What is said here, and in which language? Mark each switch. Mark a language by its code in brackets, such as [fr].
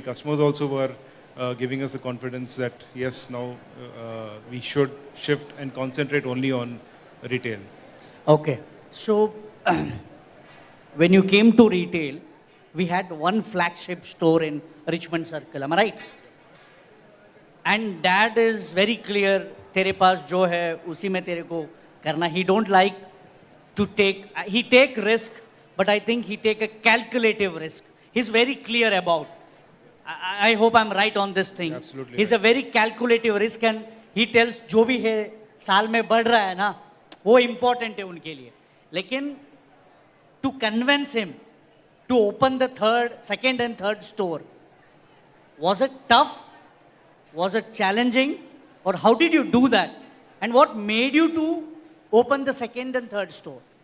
[en] Customers also were giving us the confidence that yes, now we should shift and concentrate only on retail. Okay. So when you came to retail, we had one flagship store in Richmond Circle. Am I right? And Dad is very clear. [hi] तेरे पास जो है उसी में तेरे को करना. [en] He don't like to take. He take risk, but I think he take a calculative risk. He's very clear about. I hope I'm right on this thing. Absolutely. He's a very calculative risk, and he tells [hi] जो भी है साल में बढ़ रहा है ना, वो इम्पोर्टेंट है उनके लिए. लेकिन [en] to convince him to open the second and third store, was it tough? Was it challenging? Or how did you do that? And what made you to open the second and third store?